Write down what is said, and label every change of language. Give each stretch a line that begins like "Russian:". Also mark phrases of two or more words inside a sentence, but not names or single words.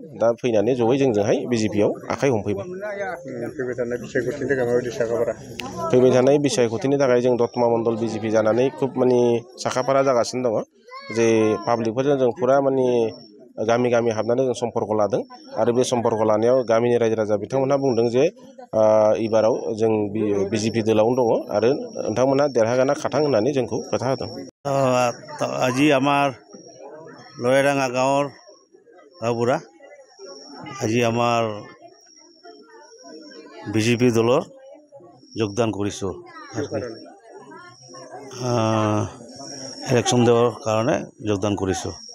Bodo: दा फैनानै जयै जोंजोंहाय बिजेपिआव आखाइ हमफैबाय। फैबाय थानाय बिसायख'थिनि थाखाय जों दतमा मण्डल बिजेपि जानानै खुब माने साखाफारा जागासिनो दङ जे पाब्लिकफोरजों जों फुरा माने गामि गामि हाबनानै जों सम्पर्क लादों आरो बे सम्पर्क लानायाव गामिनि रायजो राजा बिथांमोनहा बुंदों जे एबाराव जों बिजेपि दोलावनो दङ आरो नोंथांमोना देरहागोना खाथां होननानै जोंखौ खोथा होदों।
Assamese: আজি আমাৰ লয়াডাঙা গাঁৱৰ গাঁওবুঢ়া আজি আমাৰ বিজেপি দলৰ যোগদান কৰিছোঁ।
Bangla: ইলেকশ্যন দেওয়ার কারণে যোগদান করেছো।